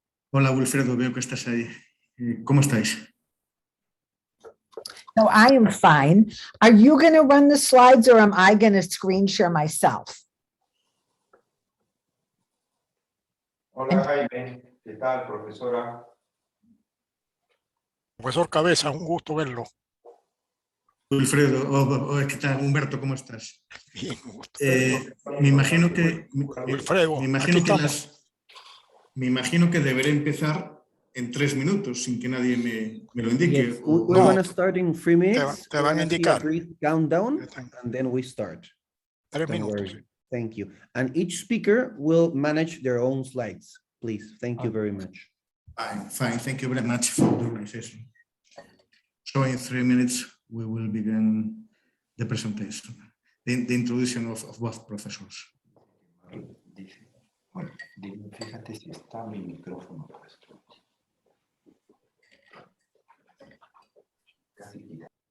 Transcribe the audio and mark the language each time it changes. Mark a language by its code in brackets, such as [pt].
[es] Hola, Wilfredo, veo que estás ahí. ¿Cómo estáis? [en] No, I am fine. Are you going to run the slides or am I going to screen share myself? [es] Hola, Jaime. ¿Qué tal, profesora? Profesor Cabeza, un gusto verlo. Wilfredo, ¿qué tal? Humberto, ¿cómo estás? Bien, un gusto. Me imagino que Wilfredo, me imagino que deberé empezar en 3 minutos sin que nadie me lo indique. [en] Yes, we're going to start in 3 minutes. [es] Te van a indicar. [en] Brief countdown, and then we start. [es] 3 minutos. [en] Sí. Thank you. And each speaker will manage their own slides. Please, thank you very much. Fine, thank you very much for the organization. So in 3 minutes, we will begin the presentation, the introduction of both professors. [es] Bueno, fíjate si está mi micrófono puesto. Casi quita.